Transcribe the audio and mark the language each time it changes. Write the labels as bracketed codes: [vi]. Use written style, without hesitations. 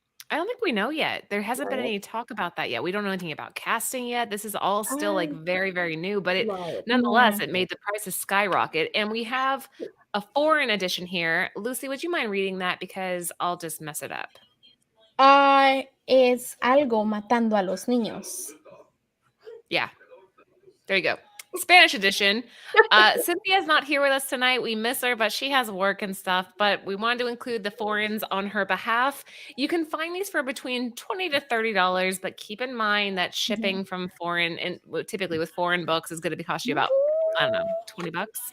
[en] I don't think we know yet. There hasn't been any talk about that yet. We don't know anything about casting yet. This is all still very, very new, but nonetheless, it made the prices skyrocket. And we have a foreign edition here. Lucy, would you mind reading that? Because I'll just mess it up. [es] Es algo matando a los niños. [en] Yeah. There you go. Spanish edition. Cynthia's not here with us tonight. We miss her, but she has work and stuff. But we wanted to include the foreigns on her behalf. You can find these for between $20 to $30, but keep in mind that shipping from foreign, and typically with foreign books, is going to cost you about, I don't know, $20.